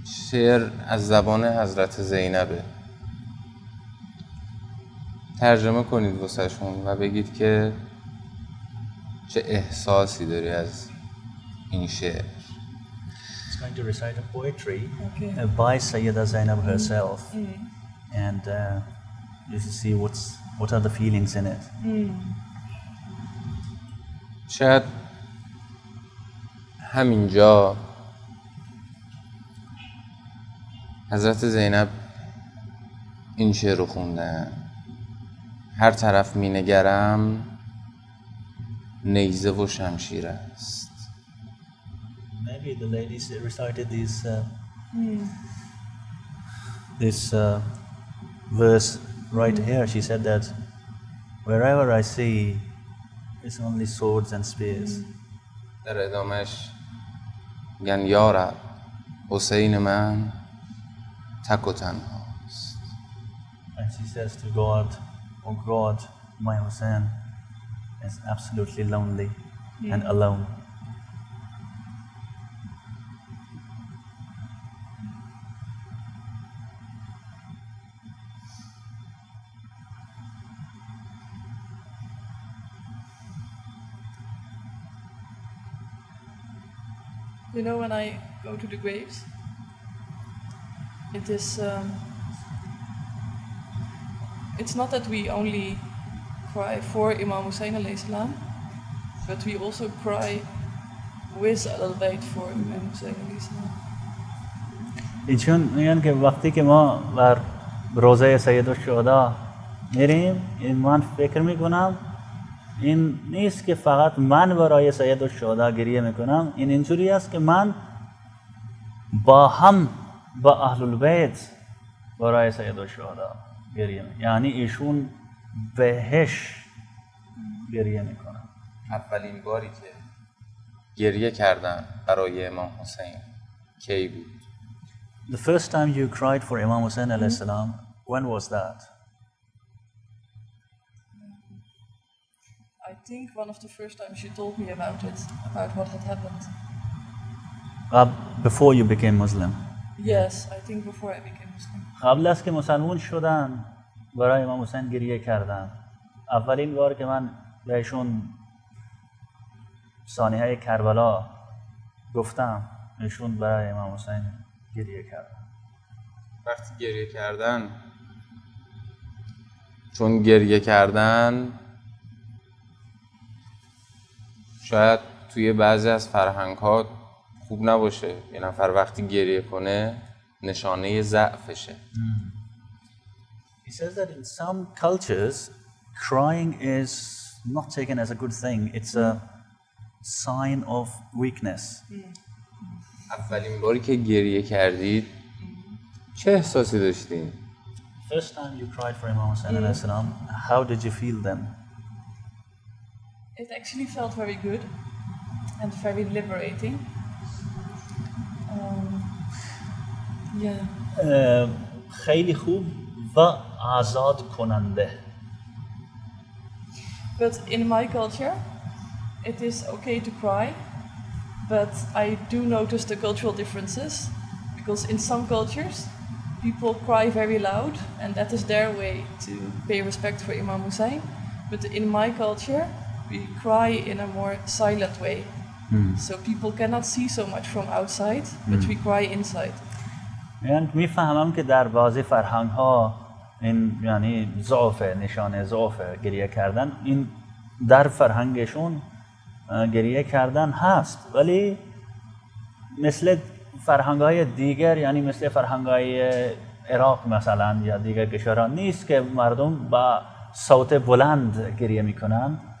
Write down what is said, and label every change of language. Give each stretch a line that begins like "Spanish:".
Persian: شعر از زبان حضرت زینبه، ترجمه کنید واسهشون و بگید که چه احساسی داری از این شعر.
English: It's going to recite a poetry by Sayyida Zainab herself and you should see what are the feelings in it.
Persian: شاید همینجا حضرت زینب این شعر رو خوندن: هر طرف می نگرم نیزه و شمشیر است.
English: Maybe the ladies recited this verse right here. She said that wherever I see it's only swords and spears.
Persian: در ادامهش میگن یا رب حسین من تک و تنهاست.
English: And she says to God, oh God, my Hussein is absolutely lonely and alone. You know, when I go to the graves, it is. It's not that we only cry for Imam Hussein عليه السلام, but we also cry with a little bit for Imam Hussein عليه السلام.
Persian: ایشون میگن که وقتی که ما بر روزه سید الشهدا میریم، من فکر میکنم این نیست که فقط من برای سید الشهدا گریه میکنم، این اینجوری است که من با اهل البیت برای سید الشهدا گریه میکنم، یعنی ایشون بهش گریه میکنم. اولین باری که گریه کردن برای امام حسین کی بود؟
English: The first time you cried for Imam Hussein عليه السلام, when was that? I think one of the first times she told me about it, about what had happened. Before you became Muslim? Yes, I think before I became Muslim.
Persian: قبل از که مسلمان شدن برای امام حسین گریه کردن. اولین بار که من بهشون سانحه کربلا گفتم، ایشون برای امام حسین گریه کردن. وقتی گریه کردن، چون گریه کردن شاید توی بعضی از فرهنگ‌ها خوب نباشه، یه نفر وقتی گریه کنه نشانه ضعفشه.
English: He says that in some cultures, crying is not taken as a good thing. It's a sign of weakness.
Persian: اولین باری که گریه کردید چه احساسی داشتین؟
English: First time you cried for Imam Hussein عليه السلام, how did you feel then? It actually felt very good and very liberating. Yeah.
Persian: خیلی خوب و آزاد کننده.
English: But in my culture, it is okay to cry, but I do notice the cultural differences, because in some cultures, people cry very loud, and that is their way to pay respect for Imam Hussein. But in my culture, we cry in a more silent way. So people cannot see so much from outside, but we cry inside.
Persian: یعنی میفهمم که در بعضی فرهنگ ها این یعنی ضعف، نشانه ضعف گریه کردن، این در فرهنگشون گریه کردن هست، ولی مثل فرهنگ های دیگر، یعنی مثل فرهنگ های عراق مثلا یا دیگر کشورها نیست که مردم با صوت بلند گریه میکنند.